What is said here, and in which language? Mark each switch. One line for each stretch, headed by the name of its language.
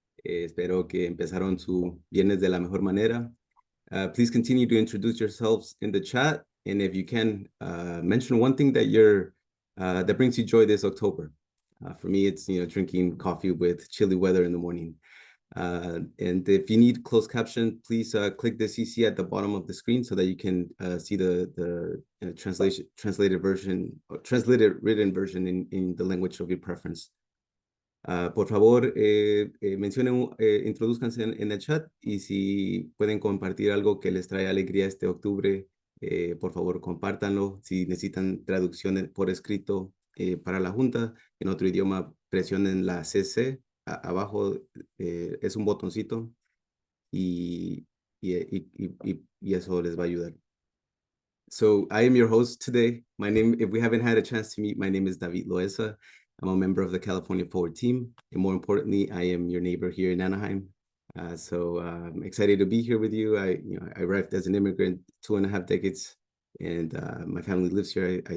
Spanish: Espero que empezaron su viernes de la mejor manera.
English: Please continue to introduce yourselves in the chat. And if you can, mention one thing that brings you joy this October. For me, it's, drinking coffee with chilly weather in the morning. And if you need closed caption, please click the CC at the bottom of the screen so that you can see the translated version, or translated written version in the language of your preference.
Spanish: Por favor, mencionen, introduzcanse en el chat y si pueden compartir algo que les trae alegría este octubre, por favor, compártanlo. Si necesitan traducción por escrito para la Junta en otro idioma, presionen la CC. Abajo es un botoncito y, y eso les va a ayudar.
English: So I am your host today. If we haven't had a chance to meet, my name is David Loesa. I'm a member of the California Forward team. And more importantly, I am your neighbor here in Anaheim. So I'm excited to be here with you. I arrived as an immigrant 2.5 decades, and my family lives here.